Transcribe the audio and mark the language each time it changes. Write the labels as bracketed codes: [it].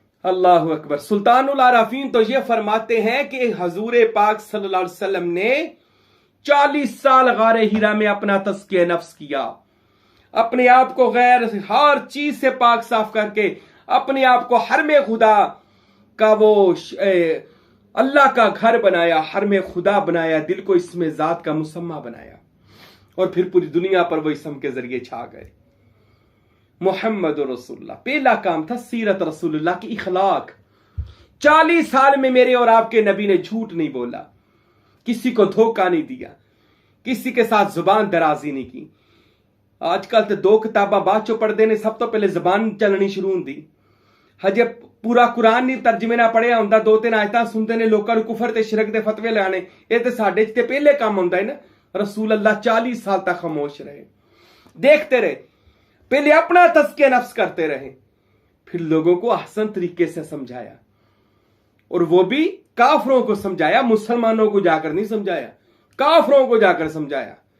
[ur] اللہ اکبر. سلطان العارفین تو یہ فرماتے ہیں کہ حضور پاک صلی اللہ علیہ وسلم نے 40 سال غار ہرا میں اپنا تزکیہ نفس کیا، اپنے آپ کو غیر ہر چیز سے پاک صاف کر کے اپنے آپ کو حرم خدا کا وہ اللہ کا گھر بنایا، حرم خدا بنایا، دل کو اسم ذات کا مسمہ بنایا، اور پھر پوری دنیا پر وہ اسم کے ذریعے چھا گئے. محمد رسول اللہ. پہلا کام تھا سیرت رسول اللہ کی اخلاق. 40 سال میں میرے اور آپ کے نبی نے جھوٹ نہیں بولا، کسی کو دھوکہ نہیں دیا، کسی کے ساتھ زبان درازی نہیں کی. [pa] آج کل تو 2 کتاباں بعد چو پڑھ دینے، سب تو پہلے زبان چلنی شروع ہوں دی. ہجے پورا قرآن نہیں ترجمے نہ پڑھیا ہوں، 2-3 آیتاں سنتے نے لوکاں نوں کفر تے شرک دے فتوے لانے. یہ تے ساڈے تے پہلے کام ہوندا ہے نا. [ur] رسول اللہ 40 سال تک خاموش رہے، دیکھتے رہے، پہلے اپنا تزکیہ نفس کرتے رہے، پھر لوگوں کو احسن طریقے سے سمجھایا، اور وہ بھی کافروں کو سمجھایا، مسلمانوں کو جا کر نہیں سمجھایا، کافروں کو جا کر سمجھایا.